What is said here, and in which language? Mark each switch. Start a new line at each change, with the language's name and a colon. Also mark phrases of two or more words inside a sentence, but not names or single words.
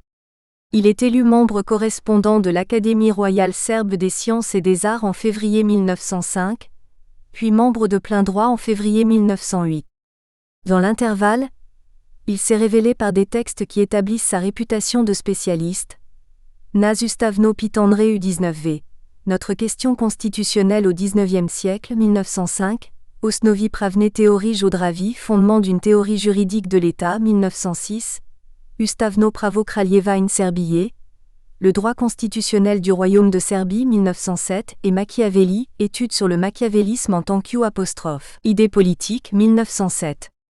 French: Il est élu membre correspondant de l'Académie royale serbe des sciences et des arts en février 1905, puis membre de plein droit en février 1908. Dans l'intervalle, il s'est révélé par des textes qui établissent sa réputation de spécialiste. Na Ustavno pitanje u 19v. Notre question constitutionnelle au XIXe siècle, 1905, Osnovi pravne teorie Jodravi, fondement d'une théorie juridique de l'État, 1906, Ustavno pravo Kraljeva in Serbije, le droit constitutionnel du royaume de Serbie, 1907, et Machiavelli, étude sur le machiavélisme en tant qu'idée politique, 1907.